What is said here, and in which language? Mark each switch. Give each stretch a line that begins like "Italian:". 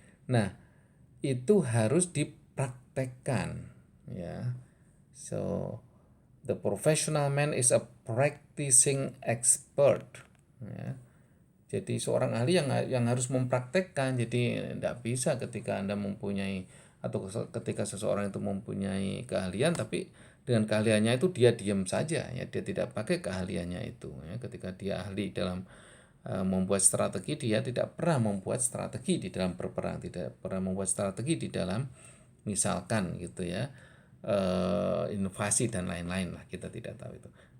Indonesian: Nah, itu harus dipraktekkan ya.
English: So the professional man is a practicing expert ya.
Indonesian: Jadi seorang ahli yang harus mempraktekkan. Jadi tidak bisa ketika Anda mempunyai atau ketika seseorang itu mempunyai keahlian tapi dengan keahliannya itu dia diam saja ya, dia tidak pakai keahliannya itu ya. Ketika dia ahli dalam membuat strategi, dia tidak pernah membuat strategi di dalam berperang, tidak pernah membuat strategi di dalam misalkan gitu ya invasi dan lain-lain lah, kita tidak tahu itu.